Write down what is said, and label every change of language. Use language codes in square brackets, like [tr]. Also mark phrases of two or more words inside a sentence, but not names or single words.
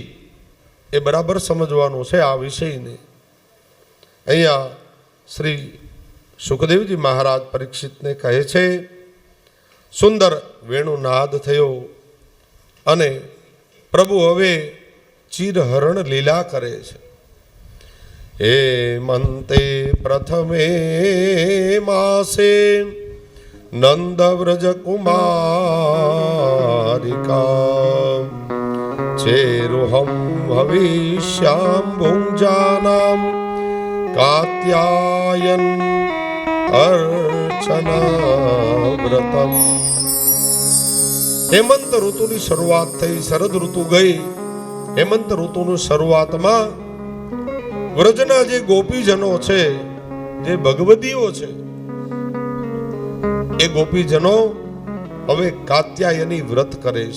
[gu] એ બરાબર સમજવાનું છે આ વિષયને. અહીંયા શ્રી સુખદેવજી મહારાજ પરીક્ષિતને કહે છે, સુંદર વેણુનાદ થયો અને પ્રભુ હવે ચિરહરણ લીલા કરે છે. [sa] हेमन्ते प्रथमे मासे नंदव्रज कुमारिका चेरुहं भविष्यां भुञ्जानां कात्यायन अर्चना व्रतम्. [gu] હેમંત ઋતુની શરૂઆત થઈ, શરદ ઋતુ ગઈ. હેમંત ઋતુની શરૂઆતમાં વ્રજના જે ગોપીજનો છે, જે ભગવદીઓ છે, એ ગોપીજનો હવે કાત્યાયની વ્રત કરે છે.